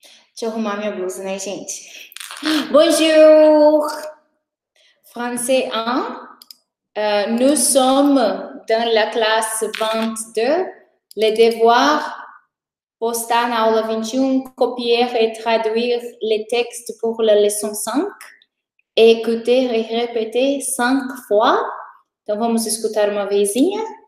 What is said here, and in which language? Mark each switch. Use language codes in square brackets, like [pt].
[pt] Deixa eu arrumar minha blusa, né, gente? [fr] Bonjour! Français 1. Nous sommes dans la classe 22. Le devoir, [pt] postar na aula 21, [fr] copier et traduire les textes pour la leçon 5. Écouter e répéter 5 fois. [pt] Então, vamos escutar uma vezinha.